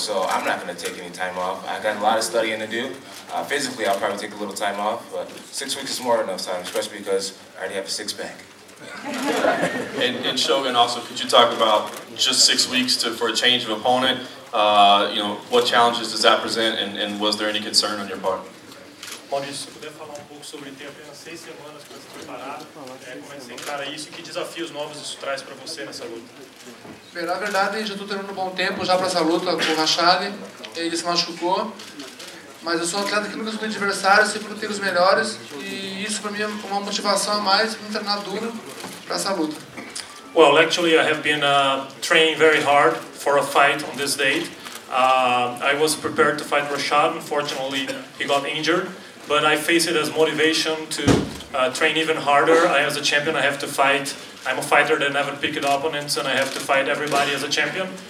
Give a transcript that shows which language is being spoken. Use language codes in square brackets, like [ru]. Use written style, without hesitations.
[en] So I'm not going to take any time off. I got a lot of studying to do. Physically, I'll probably take a little time off, but 6 weeks is more than enough time, especially because I already have a six-pack. And Shogun, also, could you talk about just 6 weeks for a change of opponent? What challenges does that present, and was there any concern on your part? [pt] Maurício, puder falar pouco sobre ter apenas 6 semanas para se preparar, como é que você encara isso e que desafios novos isso traz para você nessa luta? Bem, na verdade, já estou tendo um bom tempo já para essa luta com o Rashad. Ele se machucou, mas eu sou um atleta que nunca sou adversário, sempre tenho os melhores, e isso para mim é uma motivação a mais para me treinar duro para essa luta. [en] Well, actually, I have been training very hard for a fight on this date. I was prepared to fight Rashad. Unfortunately, he got injured. But I face it as motivation to train even harder. As a champion, I have to fight. I'm a fighter that never picked opponents, and I have to fight everybody as a champion.